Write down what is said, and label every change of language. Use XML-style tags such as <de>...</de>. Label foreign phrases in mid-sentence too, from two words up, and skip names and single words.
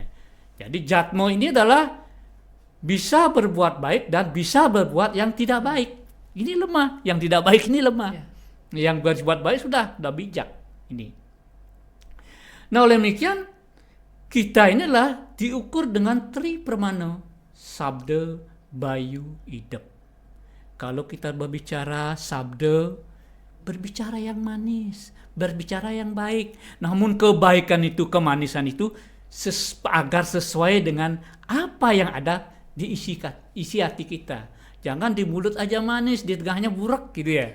<id>Jadi jatma ini adalah bisa berbuat baik dan bisa berbuat yang tidak baik. Ini lemah, yang tidak baik ini lemah. Ya. Yang berbuat baik sudah bijak ini. Nah, oleh demikian kita inilah diukur dengan tri permana, sabda, bayu, idep. Kalau kita berbicara sabda, berbicara yang manis, berbicara yang baik. Namun kebaikan itu, kemanisan itu agar sesuai dengan apa yang ada di isi hati kita. Jangan di mulut aja manis, di tengahnya burak gitu ya.</id>